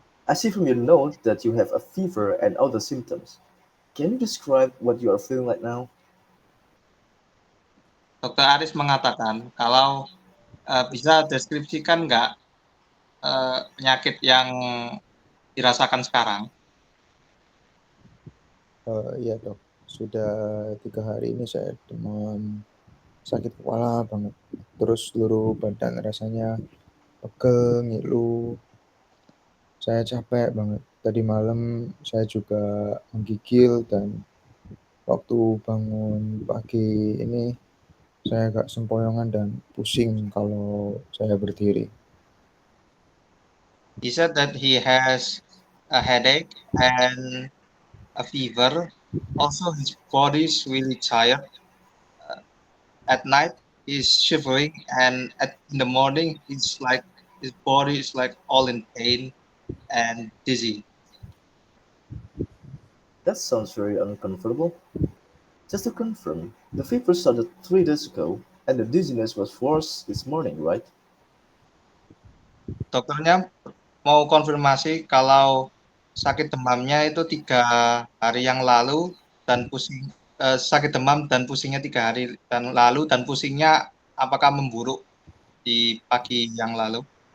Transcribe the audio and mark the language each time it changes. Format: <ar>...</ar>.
<en>I see from your note that you have a fever and other symptoms. Can you describe what you are feeling right now?</en> <id>Dokter Aris mengatakan kalau bisa deskripsikan nggak penyakit yang dirasakan sekarang? Iya dok, sudah 3 hari ini saya demam, sakit kepala banget. Terus seluruh badan rasanya pegel, ngilu. Saya capek banget. Tadi malam saya juga menggigil dan waktu bangun pagi ini saya agak sempoyongan dan pusing kalau saya berdiri.</id> <en>He said that he has a headache and a fever. Also, his body is really tired. At night, he's shivering, and in the morning, his body is like all in pain and dizzy. That sounds very uncomfortable. Just to confirm, the fever started 3 days ago and the dizziness was worse this morning, right?</en> <id>Dokternya mau konfirmasi kalau sakit demamnya itu 3 hari yang lalu dan sakit demam dan pusingnya 3 hari dan lalu dan pusingnya apakah memburuk di pagi yang lalu?</id>